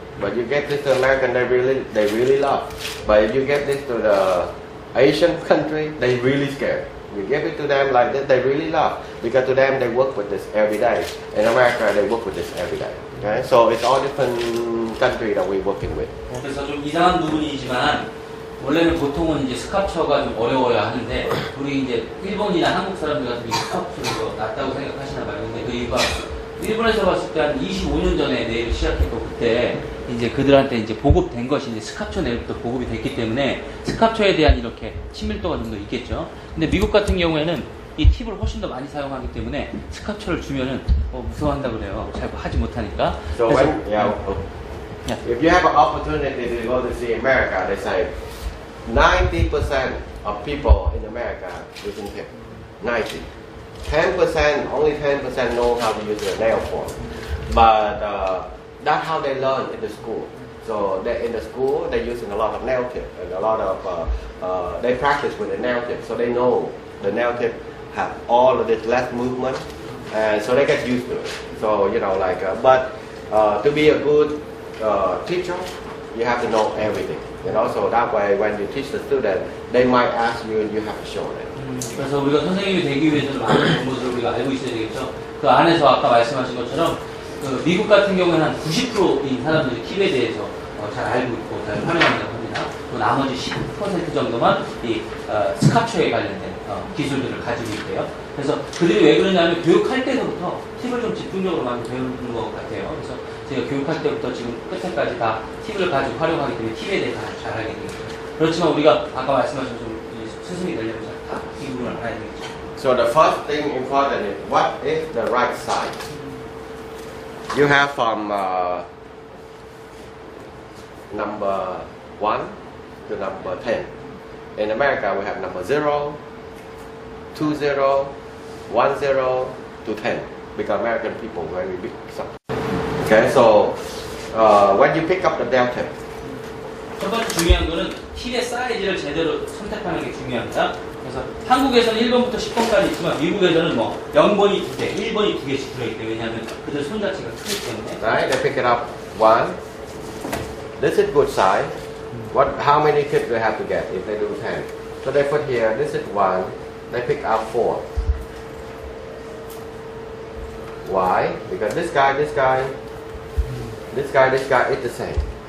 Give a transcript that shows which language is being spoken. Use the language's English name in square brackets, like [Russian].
[English] But you give this to American, they really love. But if you give this to the Asian country, they really scared. You give it to them like this, they really love. Because to them, they work with this every day. In America, they work with this every day. Okay? So it's all different country that we're working with. [Korean] 그래서 좀 이상한 부분이지만 원래는 보통은 이제 스캅처가 좀 어려워야 하는데 우리 이제 일본이나 한국 사람들 같은 경우 스캅처가 낫다고 생각하시나 봐요. 근데 그 이유가 일본에서 봤을 때 한 25년 전에 네일을 시작했고 그때 이제 그들한테 이제 보급된 것이 이제 스캅처 네일부터 보급이 됐기 때문에 스캅처에 대한 이렇게 친밀도가 좀 더 있겠죠. 근데 미국 같은 경우에는 이 팁을 훨씬 더 많이 사용하기 때문에 스캅처를 주면은 무서워한다 그래요. 잘 하지 못하니까. [English] So [Korean] 그래서, [English] when, if you have an opportunity to go to see America, they say 90% of people in America using tip. 90. 10%, only 10% know how to use the nail form. But that's how they learn in the school. So they, in the school, they're using a lot of nail tip and a lot of, they practice with the nail tip. So they know the nail tip have all of this less movement. And so they get used to it. So, you know, like, but to be a good teacher, you have to know everything. You know, so that way when you teach the student, they might ask you and you have to show them. [Korean] 그래서 우리가 선생님이 되기 위해서는 많은 정보들을 우리가 알고 있어야 되겠죠. 그 안에서 아까 말씀하신 것처럼 그 미국 같은 경우에는 한 90%인 사람들이 팁에 대해서 잘 알고 있고 잘 활용한다고 합니다. 또 나머지 10% 정도만 이 스캅처에 관련된 기술들을 가지고 있대요. 그래서 그들이 왜 그러냐면 교육할 때부터 팁을 좀 집중적으로 많이 배우는 것 같아요. 그래서 제가 교육할 때부터 지금 끝에까지 다 팁을 가지고 활용하기 때문에 팁에 대해서 잘 알게 되겠죠. 그렇지만 우리가 아까 말씀하신 좀 스승이 되려면 다 이 부분을 알아야 되겠죠. [English] So the first thing important is what is the right side? You have from number 1 to number 10. In America, we have number 0, 2, 0, 1, 0 to 10 because American people very big. Okay, so when you pick up the nail tip, [Korean] 첫 번째 중요한 거는 팁의 사이즈를 제대로 선택하는 게 중요합니다. 그래서 한국에서는 1번부터 10번까지 있지만 미국에서는 뭐 0번이 2개, 1번이 2개씩 들어있대요. 왜냐하면 그들 손 자체가 크기 때문에. [English] right? They pick it up 1. This is good size. What? How many tips they have to get if they do 10? So they put here. This is 1. They pick up 4. Why? Because this guy is the same.